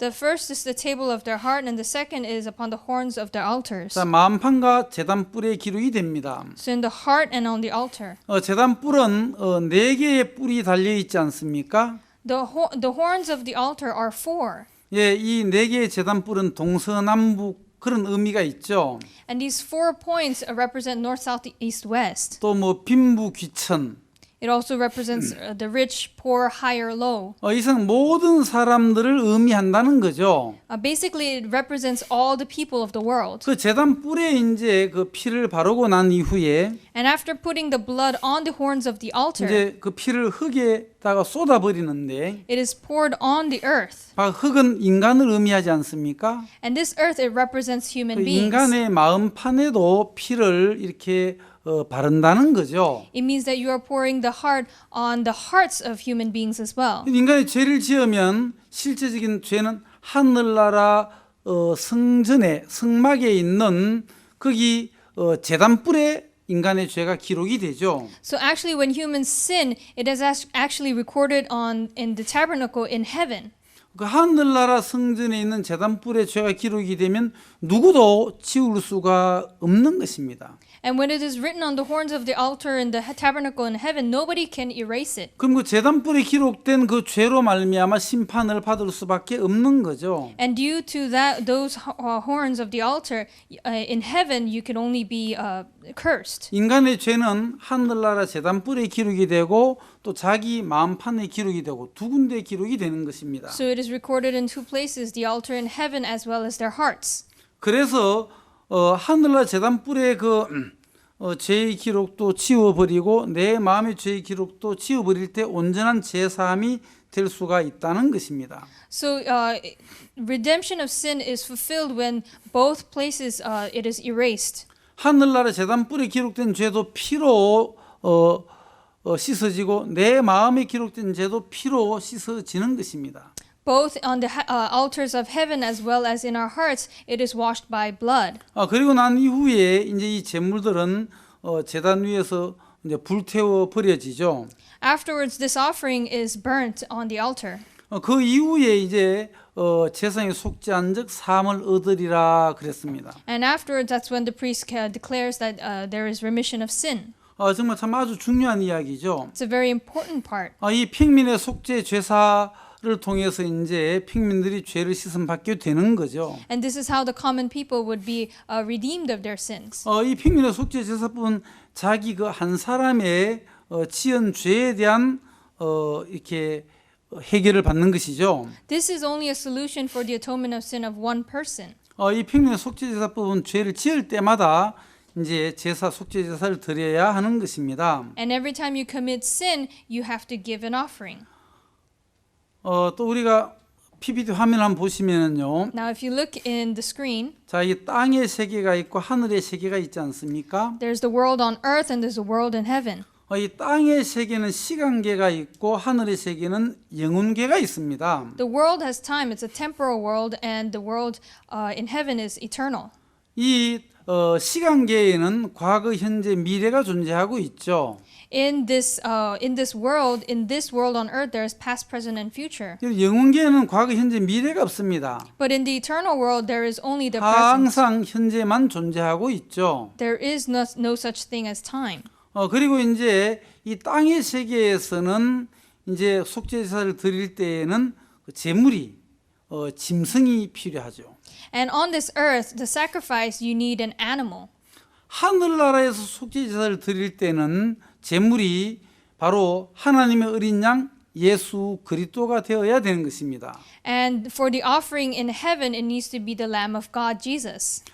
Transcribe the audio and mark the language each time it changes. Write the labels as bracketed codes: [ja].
[en] The first is the table of their heart, and the second is upon the horns of their altars. [ko] 자, 마음판과 제단뿔에 기록이 됩니다. [en] So in the heart and on the altar. [ko] 제단뿔은 4개의 뿔이 달려 있지 않습니까? [en] The horns of the altar are four. [ko] 예, 이 4개의 제단뿔은 동서남북 그런 의미가 있죠. [en] And these 4 points represent north, south, east, west. [ko] 또 뭐 빈부 귀천. [en] It also represents the rich, poor, high or low. [ko] 이상 모든 사람들을 의미한다는 거죠. [en] Basically, it represents all the people of the world. [ko] 그 제단 뿔에 이제 그 피를 바르고 난 이후에 [en] And after putting the blood on the horns of the altar, [ko] 이제 그 피를 흙에다가 쏟아 버리는데 [en] it is poured on the earth. [ko] 흙은 인간을 의미하지 않습니까? [en] And this earth, it represents 그 human beings. [ko] 인간의 마음판에도 피를 이렇게 바른다는 거죠. [en] It means that you are pouring the heart on the hearts of human beings as well. [ko] 인간이 죄를 지으면 실제적인 죄는 하늘나라 성전에 성막에 있는 거기 제단뿔에 인간의 죄가 기록이 되죠. [en] So actually, when humans sin, it is actually recorded in the tabernacle in heaven. [ko] 그 하늘나라 성전에 있는 제단불의 죄가 기록이 되면 누구도 지울 수가 없는 것입니다. [en] And when it is written on the horns of the altar in the tabernacle in heaven, nobody can erase it. [ko] 그럼 그 제단불에 기록된 그 죄로 말미암아 심판을 받을 수밖에 없는 거죠. [en] And due to that, those horns of the altar in heaven, you can only be cursed. [ko] 인간의 죄는 하늘나라 제단불에 기록이 되고 또 자기 마음판에 기록이 되고 두 군데 기록이 되는 것입니다. [en] So it is recorded in two places, the altar in heaven as well as their hearts. [ko] 그래서 하늘나라 제단불의 죄의 기록도 지워버리고 내 마음의 죄의 기록도 지워버릴 때 온전한 제사함이 될 수가 있다는 것입니다. [en] So redemption of sin is fulfilled when both places it is erased. [ko] 하늘나라 제단불에 기록된 죄도 피로 씻어지고 내 마음에 기록된 죄도 피로 씻어지는 것입니다. [en] Both on the altars of heaven as well as in our hearts, it is washed by blood. [ko] 그리고 난 이후에 이제 이 제물들은 제단 위에서 이제 불태워 버려지죠. [en] Afterwards, this offering is burnt on the altar. [ko] 그 이후에 이제 제사에 속죄한 적 사함을 얻으리라 그랬습니다. [en] And afterwards, that's when the priest declares that there is remission of sin. [ko] 정말 참 아주 중요한 이야기죠. [en] It's a very important part. [ko] 이 평민의 속죄 제사를 통해서 이제 평민들이 죄를 씻음 받게 되는 거죠. [en] And this is how the common people would be redeemed of their sins. [ko] 이 평민의 속죄 제사법은 자기 그 한 사람의 지은 죄에 대한 이렇게 해결을 받는 것이죠. [en] This is only a solution for the atonement of sin of one person. [ko] 이 평민의 속죄 제사법은 죄를 지을 때마다 이제 제사 속죄 제사를 드려야 하는 것입니다. [en] And every time you commit sin, you have to give an offering. [ko] 또 우리가 PPT 화면 한번 보시면은요. [en] Now, if you look in the screen, [ko] 자, 이 땅의 세계가 있고 하늘의 세계가 있지 않습니까? [en] there's the world on earth and there's the world in heaven. [ko] 이 땅의 세계는 시간계가 있고 하늘의 세계는 영혼계가 있습니다. [en] The world has time, it's a temporal world, and the world in heaven is eternal. [ko] 이 시간계에는 과거, 현재, 미래가 존재하고 있죠. [en] In this world on earth, there is past, present, and future. [ko] 영혼계에는 과거, 현재, 미래가 없습니다. [en] But in the eternal world, there is only the present. [ko] 항상 현재만 존재하고 있죠. [en] There is no such thing as time. [ko] 그리고 이제 이 땅의 세계에서는 이제 속죄제사를 드릴 때에는 제물이 짐승이 필요하죠. [en] And on this earth, the sacrifice, you need an animal. [ko] 하늘나라에서 속죄제사를 드릴 때는 제물이 바로 하나님의 어린 양 예수 그리스도가 되어야 되는 것입니다. [en] And for the offering in heaven, it needs to be the Lamb of God, Jesus.